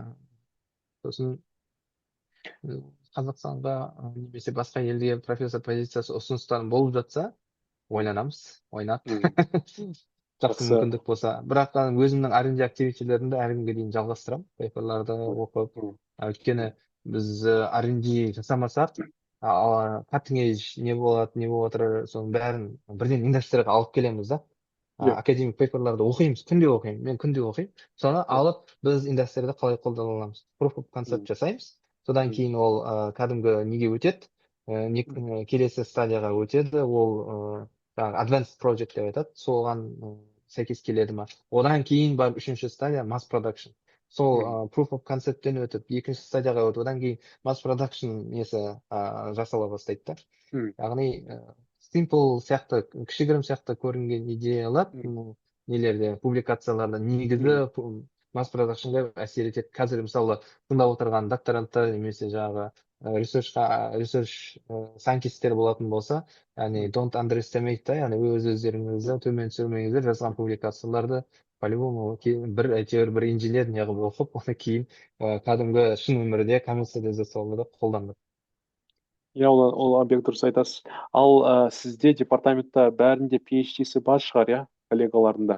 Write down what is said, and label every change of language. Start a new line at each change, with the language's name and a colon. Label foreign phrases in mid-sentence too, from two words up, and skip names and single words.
Kazakh: Ә, сосын Қазақстанға немесе басқа елге профессор позициясы ұсыныстар болып жатса, ойланамыз, ойнап. м, Жақсы жақсы. мүмкіндік болса. Бірақ өзімнің R&D активитилерімді әлі күнге дейін жалғастырамын. Пейперларды М, оқып. м, Өйткені м, біз R&D жасамасақ,
English: cutting edge
Kazakh: не болады, не болып жатыр, соның бәрін бірден индустрияға алып келеміз да. иә,
English: academic papers
Kazakh: оқимыз, күнде оқимын. Мен күнде оқимын. Соны иә, алып, біз индустрияда қалай қолдана аламыз.
English: Proof of concept м,
Kazakh: жасаймыз. Содан м, кейін ол кәдімгі неге өтеді. м, Келесі стадияға өтеді. Ол жаңағы
English: advanced project
Kazakh: деп айтады. Соған сәйкес келеді ма. Одан кейін барып үшінші стадия
English: mass production.
Kazakh: Сол м,
English: proof of concepттен
Kazakh: өтіп, екінші стадияға өтіп, одан кейін
English: mass production
Kazakh: несі жасала бастайды да. м, Яғни simple сияқты, кішігірім сияқты көрінген идеялар м, нелерде, публикацияларда негізі м,
English: mass production
Kazakh: әсер етеді. Қазір мысалы тыңдап отырған докторанттар немесе жаңағы
English: research scientists
Kazakh: болатын болса, яғни м.
English: don't underestimate
Kazakh: да, яғни өздеріңізді төмен түсірмеңіздер, жазған публикацияларды по-любому әйтеуір бір инженер неғып оқып, одан кейін кәдімгі шын өмірде коммерциализациялауда қолданады. иә, ол абек дұрыс айтасыз. Ал сізде департаментта бәрінде PhD-сі бар шығар, иә, коллегаларында?